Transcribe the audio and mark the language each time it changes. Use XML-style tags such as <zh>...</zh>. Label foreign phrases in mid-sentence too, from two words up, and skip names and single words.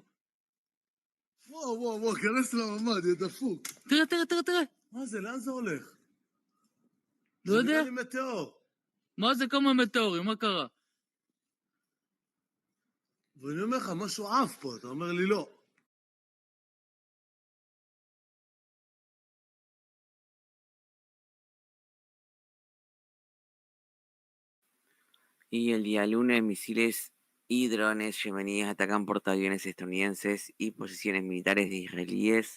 <he>וואו, כנס לממ"ד, יא דפוק. תראה, תראה, תראה, תראה. מה זה, לאן זה הולך? לא יודע. זה נראה לי מטאור. מה זה כמה מטאורים, מה קרה? ואני אומר לך, משהו עף פה, אתה אומר לי לא.</he> <es>Y el día lunes, misiles y drones yemeníes atacan portaaviones estadounidenses y posiciones militares de israelíes.</es>